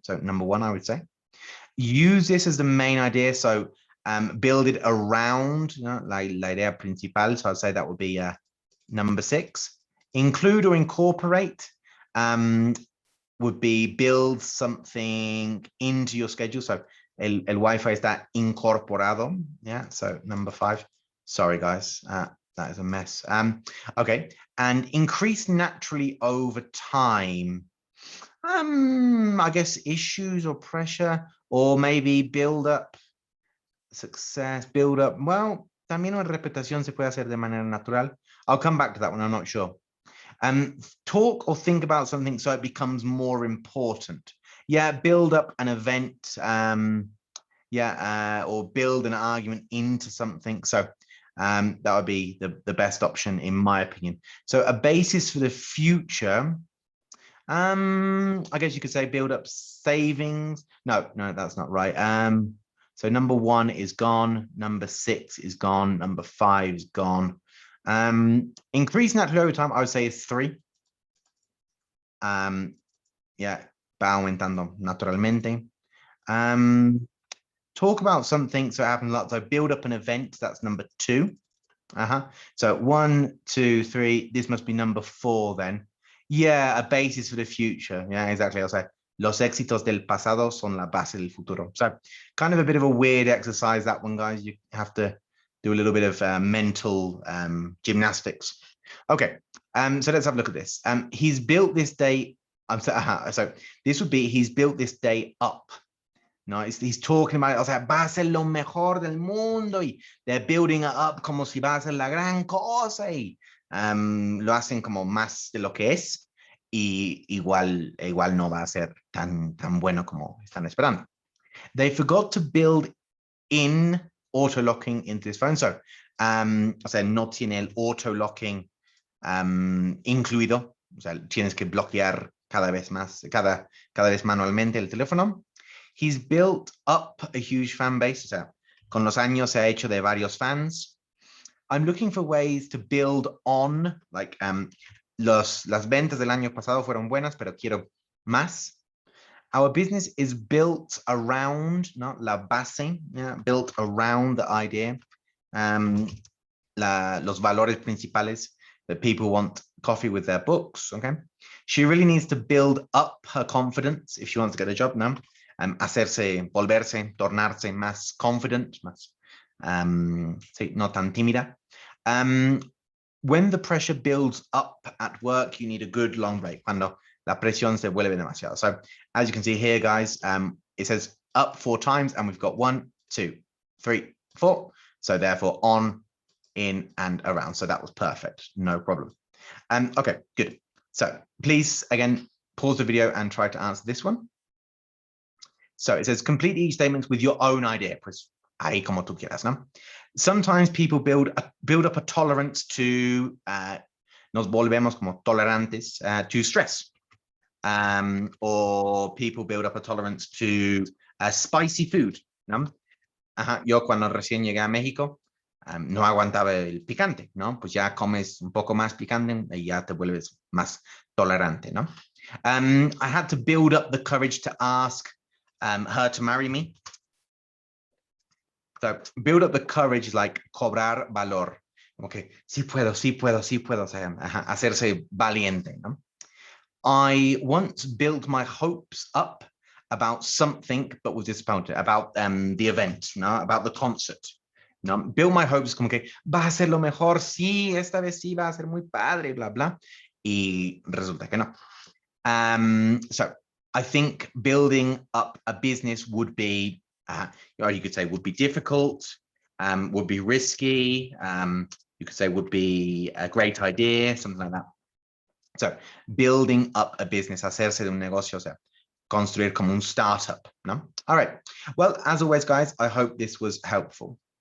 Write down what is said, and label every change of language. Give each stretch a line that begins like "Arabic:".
English: So number one, I would say. Use this as the main idea. So build it around
Spanish: la idea principal.
English: So I'd say that would be number 6. Include or incorporate would be build something into your schedule.
Spanish: So el Wi-Fi está incorporado.
English: Yeah, so number 5. Sorry, guys. That is a mess. Okay, and increase naturally over time. I guess issues or pressure, or maybe build up success, build up.
Spanish: Well, también una repetición se puede hacer de manera natural.
English: I'll come back to that one. I'm not sure. Talk or think about something so it becomes more important. Yeah, build up an event. Or build an argument into something. So that would be the best option in my opinion. So a basis for the future. I guess you could say build up savings. No, that's not right. So number 1 is gone. Number 6 is gone. Number 5 is gone. Increase naturally over time, I would say is 3.
Spanish: Va aumentando naturalmente.
English: Talk about something so it happens a lot. So build up an event, that's number 2. So 1, 2, 3, this must be number 4 then. Yeah, a basis for the future. Yeah, exactly. I'll say
Spanish: los éxitos del pasado son la base del futuro.
English: So kind of a bit of a weird exercise, that one, guys. You have to do a little bit of mental gymnastics. Okay, so let's have a look at this. He's built this day. So this would be he's built this day up. No, he's talking about,
Spanish: o sea, va a ser lo mejor del mundo, y
English: they're building it up
Spanish: como si va a ser la gran cosa, y lo hacen como más de lo que es, y igual no va a ser tan bueno como están esperando.
English: They forgot to build in auto locking into this phone.
Spanish: So, o sea, no tiene el auto locking incluido. O sea, tienes que bloquear cada vez manualmente el teléfono.
English: He's built up a huge fan base.
Spanish: O sea, con los años se ha hecho de varios fans.
English: I'm looking for ways to build on, like
Spanish: las ventas del año pasado fueron buenas, pero quiero más.
English: Our business is built around, not
Spanish: la base,
English: yeah, built around the idea,
Spanish: los valores principales,
English: that people want coffee with their books, okay? She really needs to build up her confidence if she wants to get a job, no?
Spanish: Hacerse, volverse, tornarse más confident, más, sí, no tan tímida.
English: When the pressure builds up at work, you need a good long break.
Spanish: Cuando la presión se vuelve demasiado.
English: So as you can see here, guys, it says up 4 times, and we've got 1, 2, 3, 4. So therefore on, in, and around. So that was perfect, no problem. Okay, good. So please, again, pause the video and try to answer this one. So it says complete each statement with your own idea.
Spanish: Pues ahí como tú quieras, ¿no?
English: Sometimes people build up a tolerance to,
Spanish: nos volvemos como tolerantes
English: to stress. Or people build up a tolerance to spicy food, ¿no?
Spanish: Yo cuando recién llegué a México, no aguantaba el picante, ¿no? Pues ya comes un poco más picante y ya te vuelves más tolerante, ¿no?
English: I had to build up the courage to ask her to marry me. So build up the courage, like
Spanish: cobrar valor. Okay, sí puedo, sí puedo, sí puedo. O sea, hacerse valiente, ¿no?
English: I once built my hopes up about something, but was disappointed about the event, ¿no? About the concert. ¿No? Build my hopes
Spanish: como que va a ser lo mejor, sí, esta vez sí va a ser muy padre, bla, bla. Y resulta que no.
English: So I think building up a business would be, or you could say would be difficult, would be risky, you could say would be a great idea, something like that. So building up a business,
Spanish: hacerse de un negocio, o sea, construir como un startup,
English: no? All right. Well, as always, guys, I hope this was helpful.